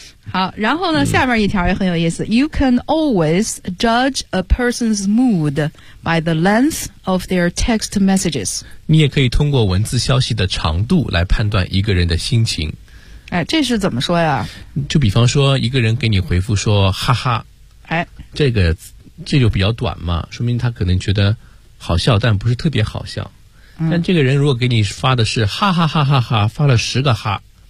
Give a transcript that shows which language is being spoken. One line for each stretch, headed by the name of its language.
Chinese: 好，然后呢下面一条也很有意思。
English: You can always judge a person's mood by the length of their text messages.
Chinese: 你也可以通过文字消息的长度来判断一个人的心情。哎，这是怎么说呀？就比方说一个人给你回复说哈哈。哎，这就比较短嘛，说明他可能觉得好笑但不是特别好笑。但这个人如果给你发的是哈哈哈哈哈，发了十个哈。